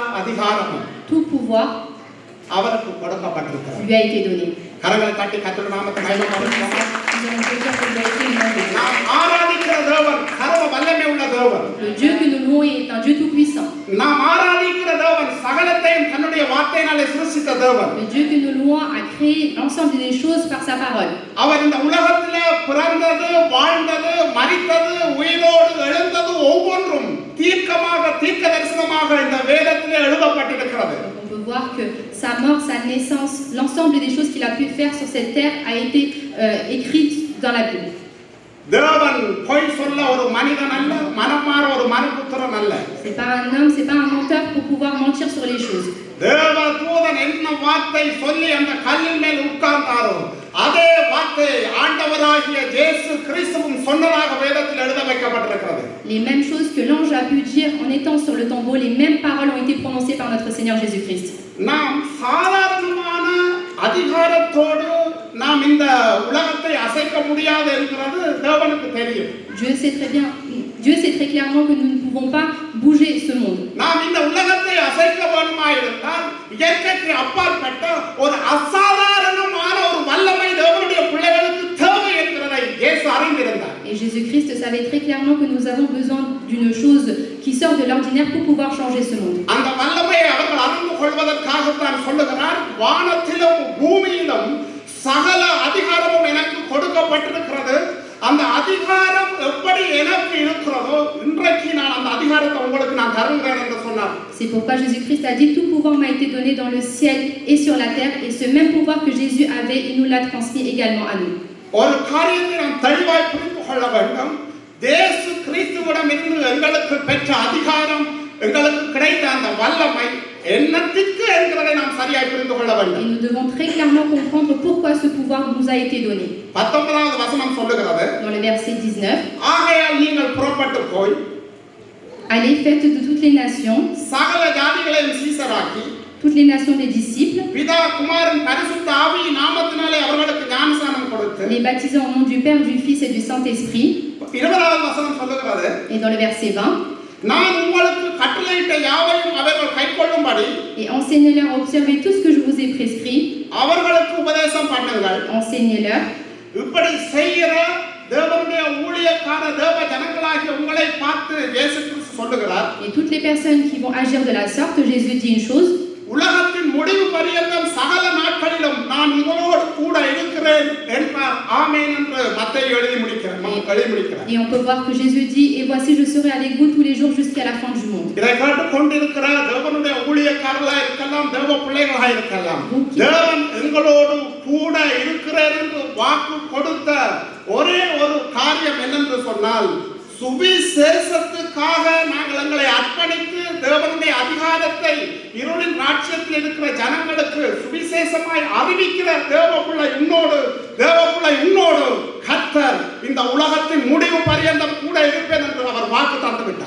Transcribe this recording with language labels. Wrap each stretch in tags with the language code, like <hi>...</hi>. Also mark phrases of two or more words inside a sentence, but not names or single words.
<fr>tout pouvoir</fr> <ta>அவருக்கு கொடுக்கப்பட்டிருக்கிறது.</ta> <fr>lui a été donné.</fr> <ta>கரங்களை தட்டி கர்த்தருடைய நாமத்தை மகிமைப்படுத்துவோம்.</ta> <fr>Nous allons te dire que tu as été honoré.</fr> <ta>நாம் ஆராதிக்கிற தேவன் சர்வ வல்லமை உள்ள தேவன்.</ta> <fr>Le Dieu que nous louons est un Dieu tout-puissant.</fr> <ta>நாம் ஆராதிக்கிற தேவன் சகலத்தையும் தன்னுடைய வார்த்தையினாலே சிருஷ்டித்த தேவன்.</ta> <fr>Le Dieu que nous louons a créé l'ensemble des choses par sa parole.</fr> <ta>அவர் இந்த உலகத்திலே பிறந்தது, வாழ்ந்தது, மரித்தது, உயிரோடு எழுந்தது ஒவ்வொன்றும் தீர்க்க தரிசனமாக இந்த வேதத்திலே எழுதப்பட்டிருக்கிறது.</ta> <fr>On peut voir que sa mort, sa naissance, l'ensemble des choses qu'il a pu faire sur cette terre a été écrite dans la Bible.</fr> <ta>தேவன் பொய் சொல்ல ஒரு மனிதன் அல்ல, மனம் மாற ஒரு மனுபுத்திரன் அல்ல.</ta> <fr>C'est pas un homme, c'est pas un menteur pour pouvoir mentir sur les choses.</fr> <ta>தேவதூதன் என்ன வார்த்தை சொல்லி அந்த கல்லின் மேல் உட்கார்ந்தாரோ அதே வார்த்தை ஆண்டவராகிய இயேசு கிறிஸ்துவும் சொன்னதாக வேதத்தில் எழுத வைக்கப்பட்டிருக்கிறது.</ta> <fr>Les mêmes choses que l'ange a pu dire en étant sur le tombeau, les mêmes paroles ont été prononcées par notre Seigneur Jésus-Christ.</fr> <ta>நாம் சாதாரணமான அதிகாரத்தோடு நாம் இந்த உலகத்தை அசைக்க முடியாது என்கிறது தேவனுக்கு தெரியும்.</ta> <fr>Dieu sait très clairement que nous ne pouvons pas bouger ce monde.</fr> <ta>நாம் இந்த உலகத்தை அசைக்க வேண்டுமாயிருந்தால் இயற்கைக்கு அப்பாற்பட்ட ஒரு அசாதாரணமான ஒரு வல்லமை தேவனுடைய பிள்ளைகளுக்கு தேவை என்கிறதை இயேசு அறிந்திருந்தார்.</ta> <fr>Et Jésus-Christ savait très clairement que nous avons besoin d'une chose qui sort de l'ordinaire pour pouvoir changer ce monde.</fr> <ta>அந்த வல்லமையை அவர்கள் அறிந்து கொள்வதற்காகத்தான் சொல்லுகிறார், வானத்திலும் பூமியிலும் சகல அதிகாரமும் எனக்கு கொடுக்கப்பட்டிருக்கிறது. அந்த அதிகாரம் எப்படி எனக்கு இருக்கிறதோ இன்றைக்கு நான் அந்த அதிகாரத்தை உங்களுக்கு நான் தருகிறேன் என்று சொன்னார்.</ta> <fr>C'est pourquoi Jésus-Christ a dit tout pouvoir m'a été donné dans le ciel et sur la terre, et ce même pouvoir que Jésus avait, il nous l'a transmis également à nous.</fr> <ta>ஒரு காரியத்தை நாம் தெளிவாய் புரிந்து கொள்ள வேண்டும். இயேசு கிறிஸ்துவிடமிருந்து எங்களுக்கு பெற்ற அதிகாரம், எங்களுக்கு கிடைத்த அந்த வல்லமை என்னத்திற்கு என்கிறதை நாம் சரியாய் புரிந்து கொள்ள வேண்டும்.</ta> <fr>Et nous devons très clairement comprendre pourquoi ce pouvoir nous a été donné.</fr> <ta>19வது வசனம் சொல்லுகிறது,</ta> <fr>Dans le verset 19,</fr> <ta>ஆகையால் நீங்கள் புறப்பட்டு போய்</ta> <fr>allez, faites de toutes les nations,</fr> <ta>சகல ஜாதிகளையும் சீசராக்கி</ta> <fr>toutes les nations des disciples,</fr> <ta>பிதா குமாரன் பரிசுத்த ஆவியின் நாமத்தினாலே அவர்களுக்கு ஞானஸ்நானம் கொடுத்து,</ta> <fr>les baptisant au nom du Père, du Fils et du Saint-Esprit.</fr> <ta>20வது வசனம் சொல்லுகிறது,</ta> <fr>Et dans le verset 20,</fr> <ta>நான் உங்களுக்கு கட்டளையிட்ட யாவையும் அவர்கள் கைக்கொள்ளும்படி</ta> <fr>et enseignez-leur à observer tout ce que je vous ai prescrit,</fr> <ta>அவர்களுக்கு உபதேசம் பண்ணுங்கள்.</ta> <fr>enseignez-leur.</fr> <ta>இப்படி செய்கிற தேவனுடைய ஊழியக்கார தேவ ஜனங்களாகிய உங்களை பார்த்து இயேசு கிறிஸ்து சொல்லுகிறார்,</ta> <fr>Et toutes les personnes qui vont agir de la sorte, Jésus dit une chose,</fr> <ta>உலகத்தின் முடிவு பரியந்தம் சகல நாட்களிலும் நான் உங்களோடு கூட இருக்கிறேன் என்றார். ஆமென் என்று மத்தேயு எழுதி முடிக்கிறார்.</ta> <fr>et on peut voir que Jésus dit, et voici je serai avec vous tous les jours jusqu'à la fin du monde.</fr> <ta>இதை கேட்டுக் கொண்டிருக்கிற தேவனுடைய ஊழியக்காரர்களாக இருக்கலாம், தேவ பிள்ளைகளாக இருக்கலாம், தேவன் எங்களோடு கூட இருக்கிறார் என்று வாக்கு கொடுத்த ஒரே ஒரு காரியம் என்னென்று சொன்னால், சுவிசேஷத்துக்காக நாங்கள் எங்களை அர்ப்பணித்து தேவனுடைய அதிகாரத்தை இருளின் ராஜ்யத்தில் இருக்கிற ஜனங்களுக்கு சுவிசேஷமாய் அறிவிக்கிற தேவப்புள்ளை உன்னோடு கர்த்தர் இந்த உலகத்தின் முடிவு பரியந்தம் கூட இருப்பேன் என்று அவர் வாக்கு தந்து விட்டார்.</ta>